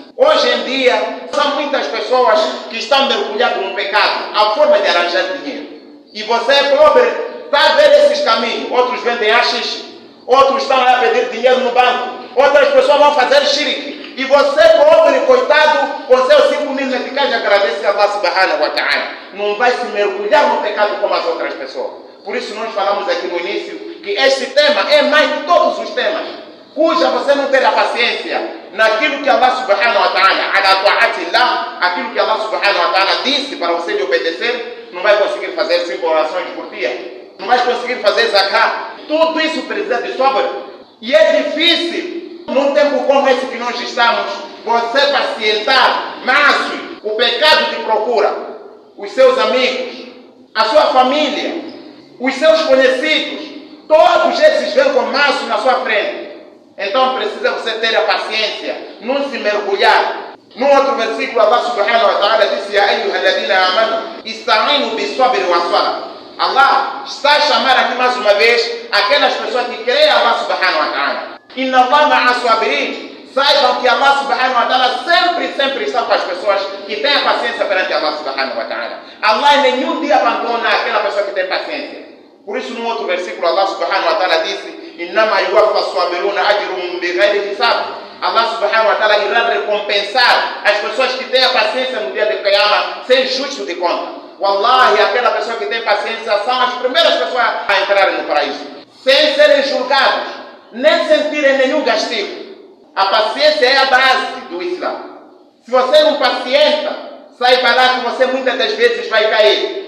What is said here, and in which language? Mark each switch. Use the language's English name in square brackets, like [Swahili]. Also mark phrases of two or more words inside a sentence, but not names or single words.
[Portuguese] Hoje em dia, são muitas pessoas que estão mergulhadas no pecado, a forma de arranjar dinheiro. E você, pobre, está a ver esses caminhos. Outros vendem haxixe, outros estão lá a pedir dinheiro no banco, outras pessoas vão fazer shirk. E você, pobre, coitado, com seus 5.000 meticais, agradece a [Arabic] الله سبحانه وتعالى. [Portuguese] Não vai se mergulhar no pecado como as outras pessoas. Por isso nós falamos aqui no início que este tema é mais de todos os temas, cuja você não terá paciência naquilo que [Arabic] الله سبحانه وتعالى على طاعة الله, [Portuguese] aquilo que [Arabic] الله سبحانه وتعالى [Portuguese] disse para você lhe obedecer, não vai conseguir fazer 5 orações por dia, não vai conseguir fazer zakah. Tudo isso precisa de sobra. E é difícil, num tempo como esse que nós estamos, você pacientar, mas o pecado te procura, os seus amigos, a sua família, os seus conhecidos, todos esses vêm com maço na sua frente. Então precisa você ter a paciência, não se mergulhar. No outro versículo, [Arabic] الله سبحانه وتعالى disse: يا أيها الذين آمنوا استعينوا بالصبر والصلاة. [Portuguese] Allah está a chamar aqui mais uma vez aquelas pessoas que creem a [Arabic] الله سبحانه وتعالى. إن الله مع الصابرين. [Portuguese] Saibam que [Arabic] الله سبحانه وتعالى [Portuguese] sempre está com as pessoas que têm a paciência perante [Arabic] الله سبحانه وتعالى. [Portuguese] Allah nenhum dia abandona aquela pessoa que tem paciência. Por isso, no outro versículo, [Arabic] الله سبحانه وتعالى disse: إنما يوفى الصابرون أجرهم بغير حساب. الله سبحانه وتعالى [Portuguese] irá recompensar as pessoas que têm a paciência no dia de Qiyamah sem juízo de conta. Wallahi, aquela pessoa que tem paciência são as primeiras pessoas a entrarem no paraíso, sem serem julgados, nem sentirem nenhum castigo. A paciência é a base do Islã. Se você não pacienta, saiba lá que você muitas das vezes vai cair.